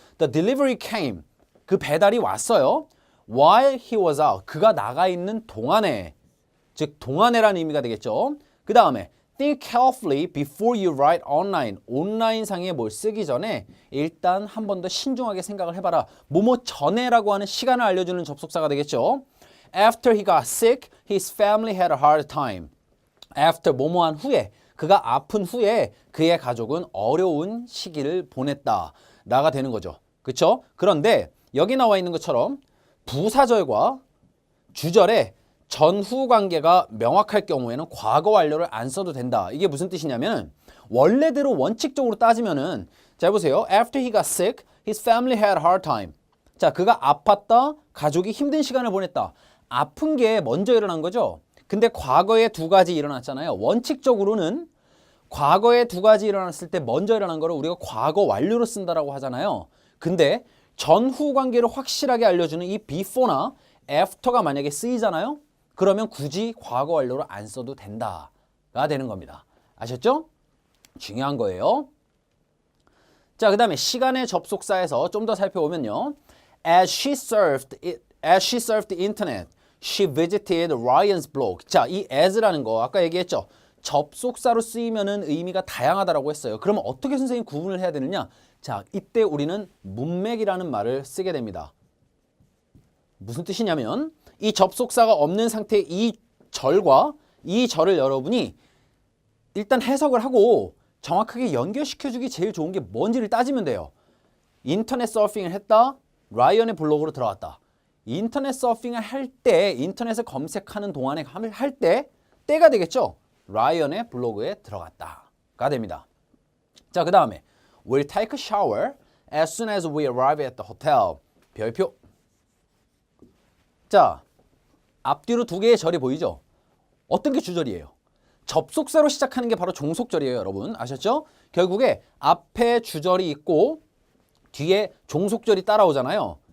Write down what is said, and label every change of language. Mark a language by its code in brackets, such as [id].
[en] The delivery came, [ko] 그 배달이 왔어요. [en] While he was out, [ko] 그가 나가 있는 동안에, 즉 동안에라는 의미가 되겠죠. 그 다음에 [en] think carefully before you write online, [ko] 온라인상에 뭘 쓰기 전에 일단 한 번 더 신중하게 생각을 해봐라. 뭐뭐 전에라고 하는 시간을 알려주는 접속사가 되겠죠. [en] After he got sick, his family had a hard time. [ko] After 뭐뭐한 후에, 그가 아픈 후에 그의 가족은 어려운 시기를 보냈다 라가 되는 거죠. 그쵸? 그런데 여기 나와 있는 것처럼 부사절과 주절에 전후 관계가 명확할 경우에는 과거 완료를 안 써도 된다. 이게 무슨 뜻이냐면 원래대로 원칙적으로 따지면은 자, 보세요. [en] After he got sick, his family had a hard time. [ko] 자, 그가 아팠다. 가족이 힘든 시간을 보냈다. 아픈 게 먼저 일어난 거죠. 근데 과거에 두 가지 일어났잖아요. 원칙적으로는 과거에 두 가지 일어났을 때 먼저 일어난 거를 우리가 과거 완료로 쓴다라고 하잖아요. 근데 전후 관계를 확실하게 알려주는 이 before나 after가 만약에 쓰이잖아요. 그러면 굳이 과거 완료로 안 써도 된다가 되는 겁니다. 아셨죠? 중요한 거예요. 자, 그 다음에 시간의 접속사에서 좀 더 살펴보면요. [en] As she surfed the internet, she visited Ryan's blog. [ko] 자, 이 as라는 거 아까 얘기했죠. 접속사로 쓰이면은 의미가 다양하다라고 했어요. 그러면 어떻게 선생님 구분을 해야 되느냐? 자, 이때 우리는 문맥이라는 말을 쓰게 됩니다. 무슨 뜻이냐면 이 접속사가 없는 상태의 이 절과 이 절을 여러분이 일단 해석을 하고 정확하게 연결시켜주기 제일 좋은 게 뭔지를 따지면 돼요. 인터넷 서핑을 했다. 라이언의 블로그로 들어갔다. 인터넷 서핑을 할 때, 인터넷을 검색하는 동안에 할 때, 때가 되겠죠. 라이언의 블로그에 들어갔다가 됩니다. 자, 그 다음에 [en] We'll take a shower as soon as we arrive at the hotel. [ko] 별표. 자, 앞뒤로 두 개의 절이 보이죠? 어떤 게 주절이에요? 접속사로 시작하는 게 바로 종속절이에요, 여러분. 아셨죠? 결국에 앞에 주절이 있고 뒤에 종속절이 따라오잖아요.